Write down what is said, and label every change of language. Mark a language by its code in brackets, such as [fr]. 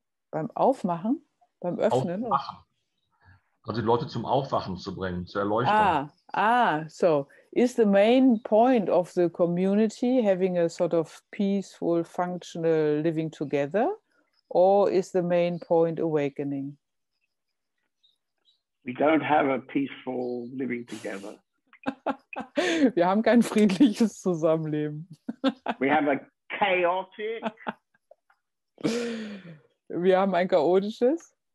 [de] Beim Aufmachen? Beim Öffnen? Aufmachen. Also die Leute zum Aufwachen zu bringen, zur Erleuchtung. [en] So is the main point of the community having a sort of peaceful, functional living together, or is the main point awakening? We don't have a peaceful living together. [de] Wir haben kein friedliches Zusammenleben. [en] We have a chaotic. [de] Wir haben ein chaotisches.